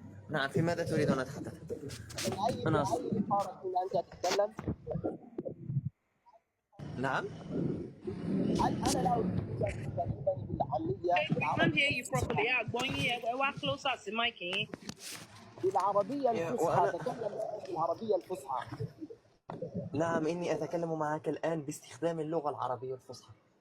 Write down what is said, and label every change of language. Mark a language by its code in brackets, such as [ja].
[ar] نعم في ماذا تريد أن أتحدث؟ أنا أنت تتكلم؟ نعم أنا لا أريد أن تكلمني بالعامية. [en] I can't hear you properly. Going here, we're closer to mic. [ar] بالعربية الفصحى أتكلم بالعربية الفصحى. نعم إني أتكلم معك الآن باستخدام اللغة العربية الفصحى.